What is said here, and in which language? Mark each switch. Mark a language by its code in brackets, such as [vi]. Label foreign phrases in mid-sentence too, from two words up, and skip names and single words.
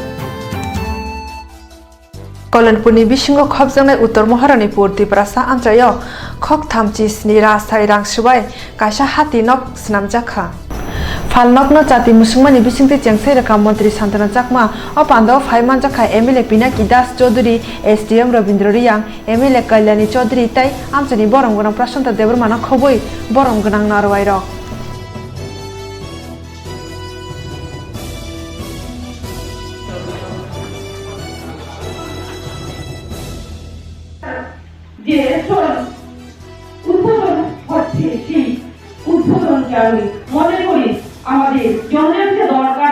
[trp] Kolanpurni bisingo khopjangnai Uttor Maharani-pur Triprasa antrayo khok thamchi sni rasai rangsubai kaisa hati nok snamjakha Falnok no chati musungmani bisingte chengsai raka Mantri Santana Chakma o pandao phaiman jakha MLA Pinaki Das Chaudhary SDM Rabindra Riyang MLA Kalyani Chaudhary tai amchani borong gonang Prashanta Debarmana khoboi borong gonang narwai rok [bn] যে উদ্বোধন হচ্ছে সেই উদ্বোধনকে আমি মনে করি আমাদের জনগণকে দরকার